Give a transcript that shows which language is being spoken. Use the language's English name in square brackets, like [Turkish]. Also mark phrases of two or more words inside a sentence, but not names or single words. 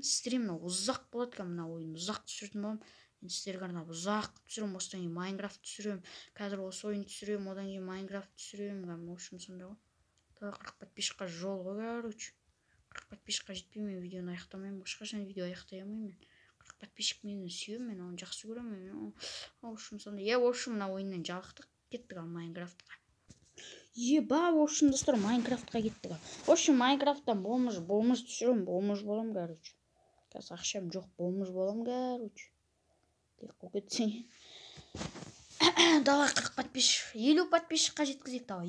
[Kazakh] Сіздерге мынау ұзақ болады, мына ойын ұзақ түсіретін боламын. Мен сіздерге арнап ұзақ түсіремін. Осыдан кейін Майнкрафт түсіремін. Қазір осы ойын түсіремін, одан кейін Майнкрафт түсіремін. [Russian] В общем, [Kazakh] сонда ғой. 40 подписчикқа жол ғой, короче. 40 подписчикқа жетпей мен видеоны аяқтамаймын. Ешқашан видео аяқтай алмаймын. 40 подписчик мені сүйемін, мен оны жақсы көремін. [Russian] В общем, сонда. В общем, [Kazakh] мына ойыннан жалықтық. Кеттік Майнкрафтқа. [Russian] В общем, [Kazakh] достар, Майнкрафтқа кеттік. [Russian] В общем, [Kazakh] Майнкрафттан болмыш түсіремін, болмыш болам, короче. Қазір ақшам жоқ, болмыш болам, короче. Тек қол кетсең. Давай 40 подписчик, 50 подписчикқа жеткізейік, давай.